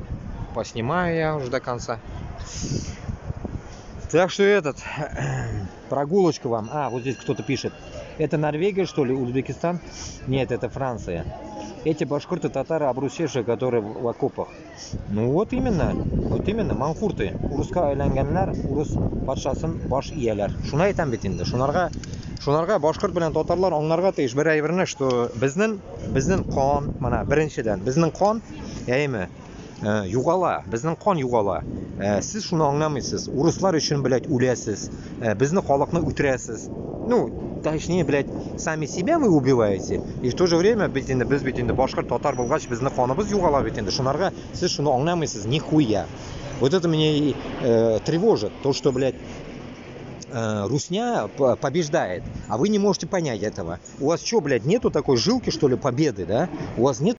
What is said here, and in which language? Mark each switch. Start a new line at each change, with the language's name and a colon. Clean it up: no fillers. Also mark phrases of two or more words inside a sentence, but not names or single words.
Russian: Поснимаю я уже до конца. Так что прогулочка вам. А, вот здесь кто-то пишет. Это Норвегия, что ли, Узбекистан? Нет, это Франция. Эти башкорты, татары, обрусевшие, которые в окопах. Ну вот именно, манкурты.
Tatar: Урусқа айланганлар, урус патшасын баш иялар. Шуны айтам бит инде. Шунарга башкорт белән татарлар аңларга тиеш бер әйберне, что безнең кан, мана беренчедән, безнең кан, яйме, югала, безнең кан югала. Сез шуны аңламыйсыз. Урыслар өчен, блядь, үләсез. Безнең халыкны үтерәсез.
Russian: Ну, точнее, блядь, сами себя вы убиваете. И в то же время,
Tatar: без башкорт татар булгач, безнең каныбыз югала бит инде. Шунарга сез шуны аңламыйсыз, нихуя.
Russian: Вот это меня и тревожит, то, что, блядь, русня побеждает, а вы не можете понять этого. У вас что, блядь, нету такой жилки, что ли, победы, да? У вас нет